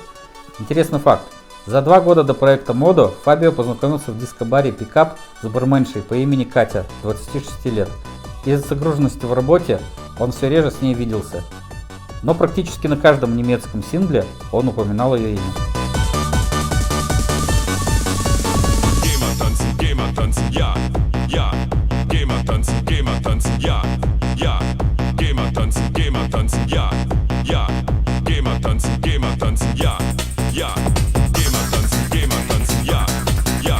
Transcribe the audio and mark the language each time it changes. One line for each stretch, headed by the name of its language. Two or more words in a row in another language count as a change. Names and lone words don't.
Russian: Интересный факт. За 2 года до проекта Модо Фабио познакомился в диско-баре «Пикап» с барменшей по имени Катя, 26 лет. Из-за загруженности в работе он все реже с ней виделся. Но практически на каждом немецком сингле он упоминал ее имя.
German: Geh mal tanzen, ja, ja. Geh mal tanzen, ja, ja. Geh mal tanzen, ja, ja. Geh mal tanzen, ja, ja. Geh mal tanzen, ja, ja.